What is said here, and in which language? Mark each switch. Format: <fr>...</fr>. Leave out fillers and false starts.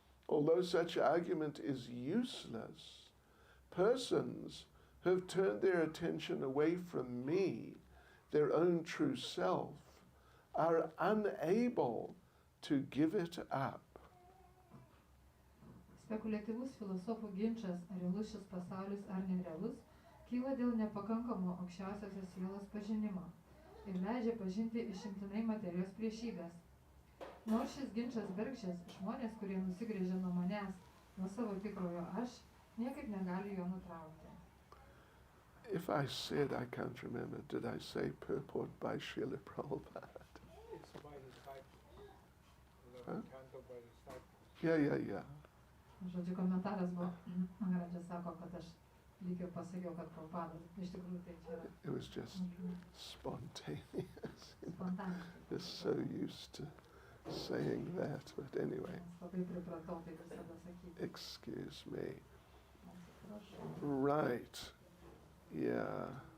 <en>Although such argument is useless, persons who have turned their attention away from me, their own true self, are unable to give it up.</en> <lt>Spekuliatyvus filosofų ginčas, ar realus šis pasaulis ar nerealus, kyla dėl nepakankamo aukščiausiosios sielos pažinimo ir leidžia pažinti išimtinai materijos priešybės. Nors šis ginčas bergždžias, žmonės, kurie nusigręžia nuo manęs, nuo savo tikrojo aš, niekaip negali jo nutraukti.</lt> <en>If I said, I can't remember, did I say purport by Srila Prabhupada? It's by the disciples. Huh? Canto by the disciples. Yeah.</en> <lt>Žodžiu, komentaras buvo, Maharadža sako, kad aš lyg ir pasakiau, kad Prabhupada, iš tikrųjų tai čia yra.</lt> <en>It was just spontaneous.</en> <lt>Spontaniškai.</lt> <en>Just so used to saying that, but anyway.</en> <lt>Labai pripratau tai visada sakyti.</lt> <en>Excuse me.</en> <lt>Atsiprašau.</lt> <en>Right. Yeah.</en>